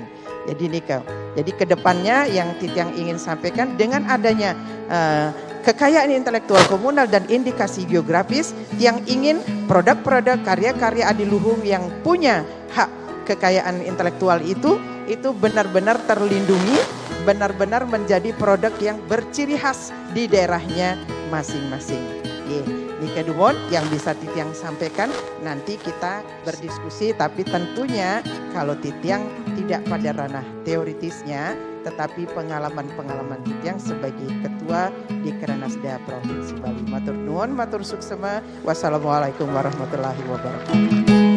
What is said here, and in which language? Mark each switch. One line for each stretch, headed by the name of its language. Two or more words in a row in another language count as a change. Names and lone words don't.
Indonesian: Jadi Nika, jadi kedepannya yang Titiang ingin sampaikan dengan adanya kekayaan intelektual komunal dan indikasi geografis yang ingin produk-produk karya-karya adiluhung yang punya hak kekayaan intelektual itu benar-benar terlindungi, benar-benar menjadi produk yang berciri khas di daerahnya masing-masing.
Balinese: Nika Dumon
Indonesian: yang bisa Titiang sampaikan, nanti kita berdiskusi, tapi tentunya kalau Titiang tidak pada ranah teoritisnya, tetapi pengalaman-pengalaman Titiang sebagai ketua di Kranasda Provinsi Bali.
Javanese: Matur nuwun,
Balinese: matur suksema.
Arabic: والسلام عليكم ورحمة الله وبركاته.